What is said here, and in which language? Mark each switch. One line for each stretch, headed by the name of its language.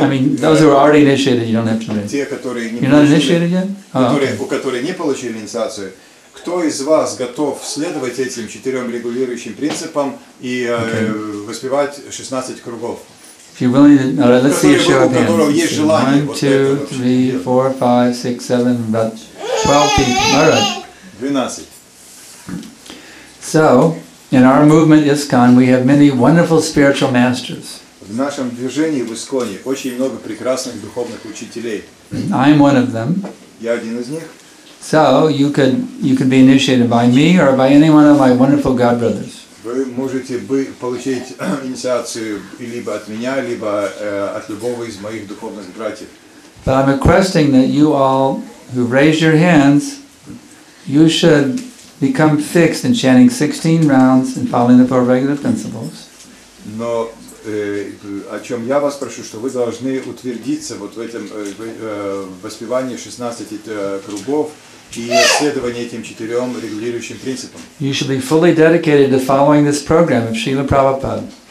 English: I mean, those who are already initiated, you don't have to raise.
Russian: Те, которые не
English: You're not initiated yet?
Russian: У которых не получили инициацию. Кто из вас готов следовать этим 4 регулирующим принципам и воспевать 16 кругов?
English: If you're willing to, all right, let's see a show of hands. 1, 2, 3, 4, 5, 6, 7, about 12 people. All right. 12. So, in our movement ISKCON, we have many wonderful spiritual masters.
Russian: В нашем движении в ISKCON очень много прекрасных духовных учителей.
English: I'm one of them.
Russian: Я один из них.
English: So, you could be initiated by me or by any one of my wonderful God brothers.
Russian: Вы можете получить инициацию либо от меня, либо от любого из моих духовных братьев.
English: But I'm requesting that you all who raise your hands, you should become fixed in chanting 16 rounds and following the 4 regular principles.
Russian: Но о чем я вас прошу, что вы должны утвердиться вот в этом воспевании 16 кругов и следование этим 4 регулирующим принципам.
English: You should be fully dedicated to following this program of Srila Prabhupada.